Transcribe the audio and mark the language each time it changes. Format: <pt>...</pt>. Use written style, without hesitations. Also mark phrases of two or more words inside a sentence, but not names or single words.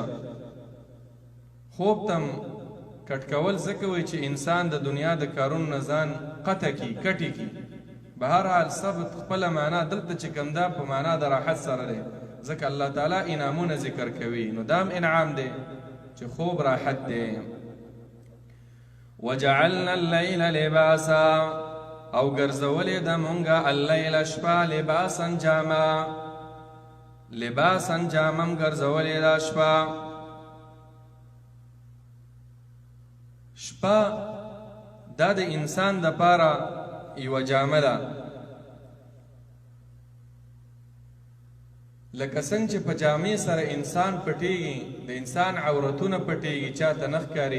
<ps>خوب تم کټ کول ځکه وایي چې انسان د دنیا د کارونو نه ځان قطع کي، کټي کي. بهرحال ثبت خپله معنا دلته چې کوم ده په معنا د راحت سره دی، ځکه الله تعالی انعامونه ذکر کوي. نو دا هم انعام دی چې خوب راحت دی.</ps> <ar>وجعلنا الليل لباسا</ar> <ps>او ګرځولې ده مونږه الليل شپه لباسا جاما، لباسا جامم ګرځولې ده شپه. شپه دا د انسان دپاره یوه جامه ده، لکه څنګه چې په جامې سره انسان پټېږي، د انسان عورتونه پټېږي، چاته نه ښکاري.</ps>